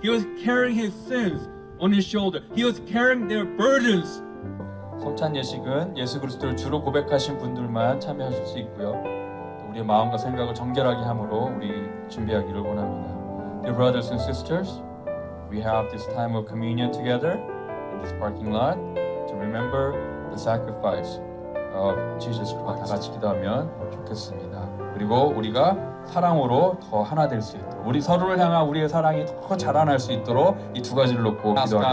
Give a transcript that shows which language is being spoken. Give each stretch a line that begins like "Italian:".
English: He was carrying his sins on his shoulder. He was carrying their burdens.
Korean: 성찬 예식은 예수 그리스도를 주로 고백하신 분들만 참여하실 수 있고요. 우리의 마음과 생각을 정결하게 함으로 우리 준비하기를 원합니다.
English: Dear brothers and sisters, we have this time of communion together in this parking lot to remember the sacrifice of Jesus Christ.
Korean: 다 같이 기도하면 좋겠습니다. 그리고 우리가 사랑으로 더 하나 될 수 있도록 우리 서로를 향한 우리의 사랑이 더 자라날 수 있도록 이 두 가지를 놓고 기도하겠습니다.